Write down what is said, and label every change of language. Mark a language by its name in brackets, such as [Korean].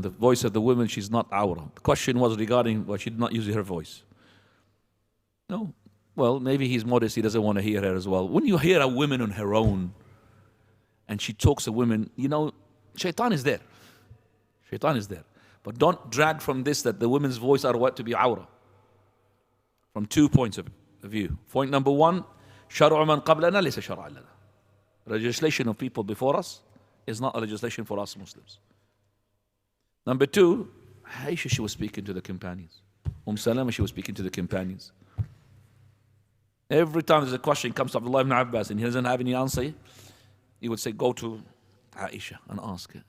[English] The voice of the woman, she's not awra. The question was regarding, well, she did not use her voice. No. Well, maybe he's modest, he doesn't want to hear her as well. When you hear a woman on her own, and she talks to women, you know, shaitan is there. Shaitan is there. But don't drag from this that the women's voice are what to be awra. From 2 points of view. [Arabic] Point number 1, شرع من قبلنا ليس شرعا لنا. [English] Legislation of people before us is not a legislation for us Muslims. Number 2, Aisha, she was speaking to the companions. Salama, she was speaking to the companions. Every time there's a question comes to Abdullah ibn Abbas and he doesn't have any answer, he would say, go to Aisha and ask her.